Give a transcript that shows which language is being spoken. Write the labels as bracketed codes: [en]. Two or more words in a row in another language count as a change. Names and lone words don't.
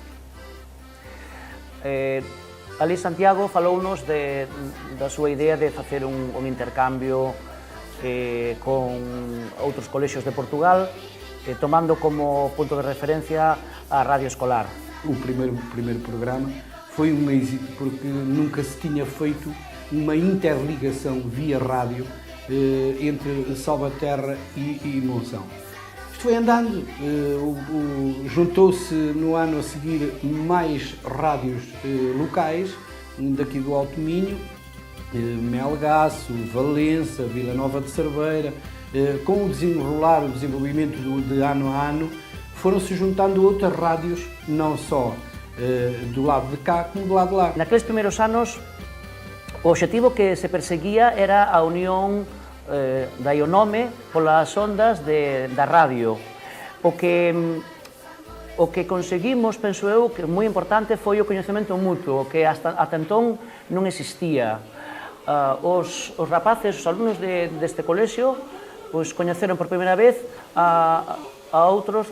[gl] Ali Santiago falounos da súa idea de facer un intercambio con outros colexios de Portugal, tomando como punto de referencia a radio escolar. [pt] O primeiro programa foi um êxito porque nunca se tinha feito uma interligação via rádio entre Salvaterra e Monção. Isto foi andando, juntou-se no ano a seguir mais rádios locais, daqui do Alto Minho, Melgaço, Valença, Vila Nova de Cerveira. Com o desenvolvimento de ano a ano, foram-se juntando outras rádios, não só do lado de cá, como do lado de lá. [gl] Naqueles primeiros anos, o objetivo que se perseguía era a unión da Ionome polas ondas da radio. O que conseguimos, penso eu, que moi importante foi o coñecemento mutuo, que ata entón non existía. Os rapaces, os alumnos deste colexio, pois coñeceron por primeira vez a outros